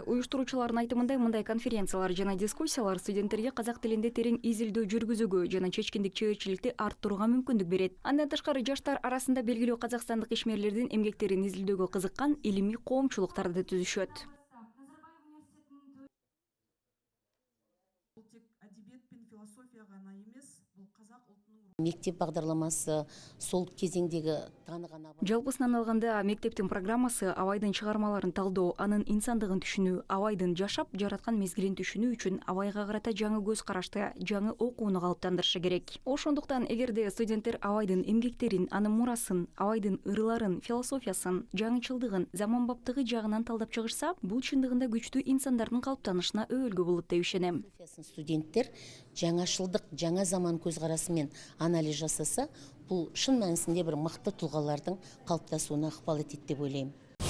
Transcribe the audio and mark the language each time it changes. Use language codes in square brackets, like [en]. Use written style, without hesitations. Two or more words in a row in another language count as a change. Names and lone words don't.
[ky] Уюштуруучулардын айтымында мындай конференциялар жана дискуссиялар студенттерге казак тилинде терең изилдөө жүргүзүүгө жана чечкиндик чеберчиликти арттырууга мүмкүндүк берет. Андан тышкары жаштар арасында белгилүү казакстандык ишмерлердин эмгектерин изилдөөгө кызыккан илимий коомчулуктарды түзүшөт. [kk] Мектеп бағдарламасы сол кезеңдегі таныған [ky] Жалпысынан алганда мектептин программасы Абайдын чыгармаларын талдоо, анын инсандыгын түшүнүү, Абайдын жашап жараткан мезгилин түшүнүү үчүн Абайга карата жаңы көз карашты, жаңы окууну калыптандырышы керек. Ошондуктан эгерде студенттер Абайдын эмгектерин, анын мурасын, Абайдын ырыларын, философиясын, жаңычылдыгын, заманбаптыгы жагынан талдап чыгышса, бул чындыгында күчтүү инсандардын калыптанышына өбөлгө болот деп ишенем. [kk] Студенттер жаңашылдык, жаңа заман көз карасымен анализ жасаса, бұл шын мәнісінде бір мықты тұлғалардың қалыптасуына ықпал етеді деп ойлаймын.